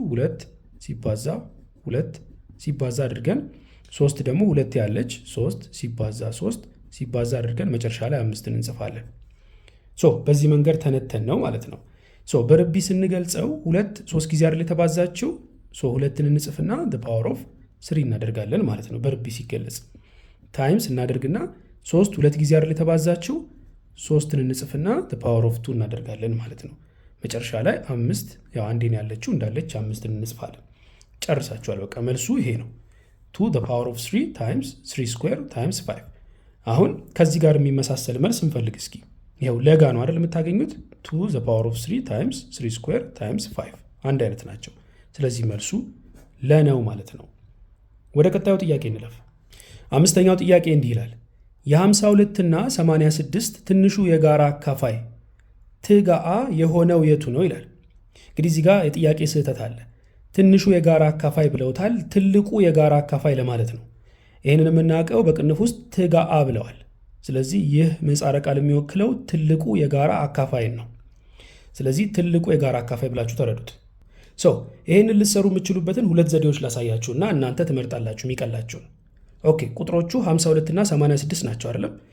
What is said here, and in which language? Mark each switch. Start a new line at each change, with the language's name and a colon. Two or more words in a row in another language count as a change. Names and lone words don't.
Amharic: 2 ሲባዛ 2 ሲባዛ አድርገን 3 ደግሞ 2 ያለች 3 ሲባዛ 3 ሲባዛ አድርገን መጨረሻ ላይ 5ን እንጽፋለን። በዚህ መንገድ ተነተን ነው ማለት ነው። በርቢ ስንገልጸው 2 3 ጊዜ አይደል የተባዛችው? 2ን እንጽፍና
English: the power of 3
Amharic: እናደርጋለን ማለት ነው። በርቢ ሲገለጽ ታይምስ እናደርግና 3 2 ጊዜ አይደል የተባዛችው? 3ን እንጽፍና
English: the power of 2
Amharic: እናደርጋለን ማለት ነው። መጨረሻ ላይ 5 ያው አንዴን ያለችው እንዳለች 5ን እንጽፋለን። ጨርሳችኋል። በቃ መልሱ ይሄ ነው።
English: 2 the power of 3 times 3 square times 5።
Amharic: አሁን ከዚህ ጋር የሚመሳሰል መልስ እንፈልግ እስኪ። ይኸው ለጋ ነው አይደል የምታገኙት?
English: 2 the power of 3 times 3 square times 5
Amharic: አንድ አይነት ናቸው። ስለዚህ መልሱ ለነው ማለት ነው። ወደ ቀጣዩ ጥያቄ እንለፍ። አምስተኛው ጥያቄ እንዲህ ይላል። የ52 እና 86 ትንሹ የጋራ አካፋይ ትጋአ የሆነው የቱ ነው ይላል። እንግዲህ እዚህ ጋር የጥያቄ ስህተት አለ። ትንሹ የጋራ አካፋይ ብለውታል። ትልቁ የጋራ አካፋይ ለማለት ነው። ይህንን የምናውቀው በቅንፍ ውስጥ ትጋአ ብለዋል። ስለዚህ ይህ ምህጻረ ቃል የሚወክለው ትልቁ የጋራ አካፋይን ነው። ስለዚህ ትልቁ የጋራ አካፋይ ብላችሁ ተረዱት። ይህንን ልትሰሩ የምትችሉበትን 2 ዘዴዎች ላሳያችሁና እናንተ ትመርጣላችሁ የሚቀላችሁን። ኦኬ፣ ቁጥሮቹ 52 እና 86 ናቸው አይደለም?